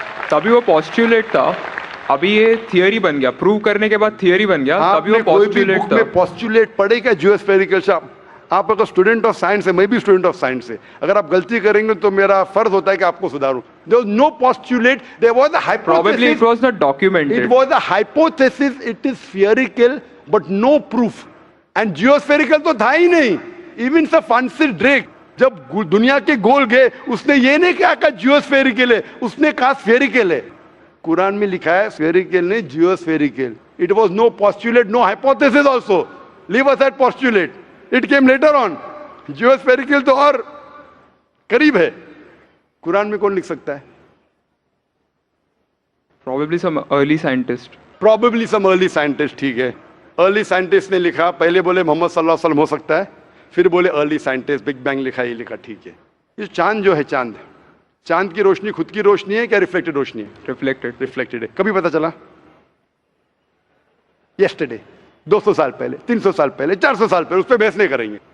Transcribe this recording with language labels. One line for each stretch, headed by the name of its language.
Urdu: تبھی وہ پوسٹولیٹ تھا, ابھی یہ تھیوری بن گیا, پروو کرنے کے بعد تھیوری بن گیا. تبھی وہ پوسٹولیٹ تھا. پوسٹولیٹ پڑھے گا جیوسفیریکل. آپ اگر اسٹوڈنٹ آف سائنس ہے, میں بھی اسٹوڈنٹ آف سائنس ہے, اگر آپ غلطی کریں گے تو میرا فرض ہوتا ہے کہ آپ کو سدھاروں.
English: There was no postulate, there was a hypothesis. Probably it was not documented. It was a hypothesis, it is spherical but no proof. And geospherical
Urdu: تو تھا ہی نہیں.
English: Even
Urdu: Sir Francis Drake جب دنیا کے گول گئے, اس نے یہ نہیں کہا جیوسفیریکل ہے, اس نے کہا سفیریکل ہے. قرآن میں لکھا ہے سفیریکل نہیں, جیوسفیریکل.
English: It was no postulate, no hypothesis also. Leave aside postulate. It came later on.
Urdu: Geospherical تو اور قریب ہے. قرآن میں کون لکھ سکتا ہے؟
English: Probably some early scientist. Probably some early scientist,
Urdu: ٹھیک ہے. Early scientist نے لکھا, پہلے بولے محمد صلی اللہ علیہ وسلم ہو سکتا ہے, پھر بولے
English: early scientist,
Urdu: بگ بینگ لکھا, یہ لکھا, ٹھیک ہے. یہ چاند جو ہے, چاند کی روشنی خود کی روشنی ہے کیا ریفلیکٹڈ روشنی ہے؟ ریفلیکٹڈ ہے. کبھی پتا چلا؟ یسٹرڈے, 200 سال پہلے, 300 سال پہلے, 400 سال پہلے, اس پہ بحث نہیں کریں گے.